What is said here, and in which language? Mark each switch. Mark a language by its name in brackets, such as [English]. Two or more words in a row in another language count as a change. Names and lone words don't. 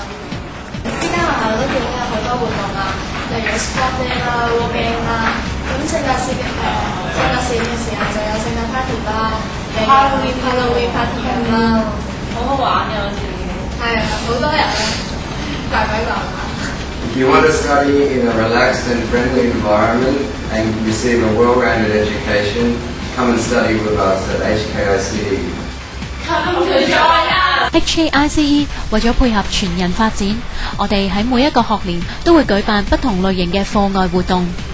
[Cantonese] 呢間學校都見到有好多活動啊，例如 [English] sport day [Cantonese] 啦、 [English] war game [Cantonese] 啦，咁聖誕節嘅時候就有聖誕 party 啦、Halloween party 咁啦，好好玩嘅我自己。係啊，好多人啊，大鬼講啊！ [English] If you want to study in a relaxed and friendly environment and receive a well-rounded education, come and study with us at HKICE. Come to join us! [Cantonese] HKICE 為咗配合全人發展，我哋喺每一個學年都會舉辦不同類型嘅課外活動。